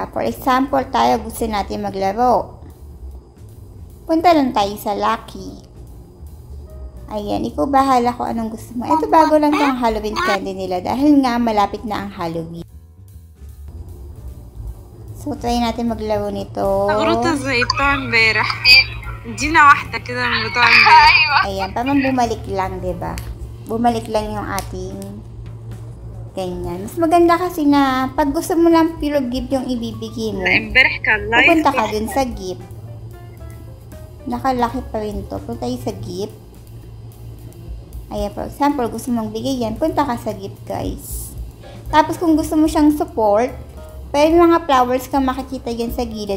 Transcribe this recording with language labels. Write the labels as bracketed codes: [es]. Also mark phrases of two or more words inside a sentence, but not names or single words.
[en] For example, [tl] tayo gusto natin maglaro. Punta lang tayo sa Lucky. Ayan, ikaw bahala kung anong gusto mo. Ito bago lang itong [en] Halloween candy [tl] nila dahil nga malapit na ang Halloween. So, try natin maglaro nito. [ar] زي بتوع امبارح ادينا واحدة كده من بتوع امبارح. [tl] Ayan, parang bumalik lang, diba? Bumalik lang yung ating ganyan. Mas maganda kasi na pag gusto mo lang [en] pure gift [tl] yung ibibigay mo, [ar] امبارح كان لايف. [tl] pupunta ka dun sa gift. Nakalaki pa rin to. Punta tayo sa gift. Ayan, [en] for example, [tl] gusto mong bigay yan, punta ka sa gift, guys. Tapos, kung gusto mo siyang support, pwede mga flowers ka makikita yan sa gilid.